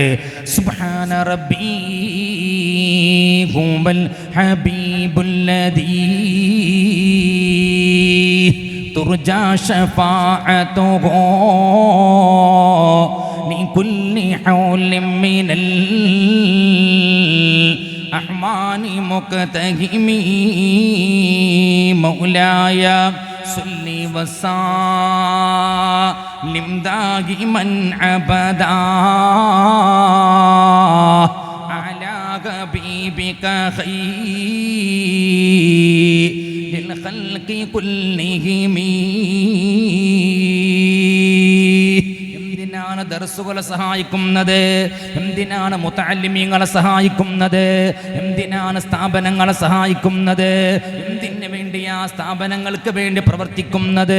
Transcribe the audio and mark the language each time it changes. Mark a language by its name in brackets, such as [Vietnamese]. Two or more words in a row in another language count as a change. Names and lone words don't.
[Arabic] سبحان ربي هو الحبيب الذي ترجى شفاعته لكل هول من الأهمان مقتحم مولاي صلي وسلم دائما أبدا على حبيبك خير الخلق كلهم. [Malayalam] എന്തിനാണ് ദർസുകളെ സഹായിക്കുന്നത്? എന്തിനാണ് മുതഅല്ലിമീങ്ങളെ സഹായിക്കുന്നത്? എന്തിനാണ് സ്ഥാപനങ്ങളെ സഹായിക്കുന്നത്? എന്തിനു വേണ്ടി ആ സ്ഥാപനങ്ങൾക്ക് വേണ്ടി പ്രവർത്തിക്കുന്നത്?